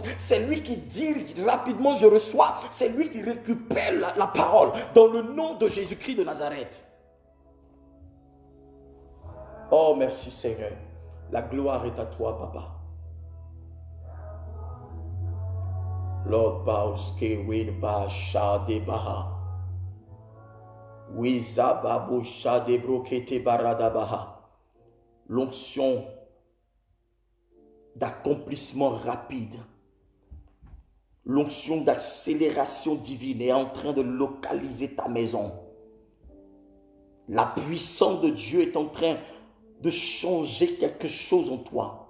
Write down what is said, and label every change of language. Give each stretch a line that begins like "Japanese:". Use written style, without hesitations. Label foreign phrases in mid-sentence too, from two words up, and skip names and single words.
French: C'est lui qui dit rapidement je reçois. C'est lui qui récupère la parole dans le nom de Jésus-Christ de Nazareth. Oh merci Seigneur. La gloire est à toi, Papa. Lord Bauske Widba Shade Baha. Wizababo Shade Brokete Barada Baha. L'onction d'accomplissement rapide. L'onction d'accélération divine est en train de localiser ta maison. La puissance de Dieu est en train de changer quelque chose en toi.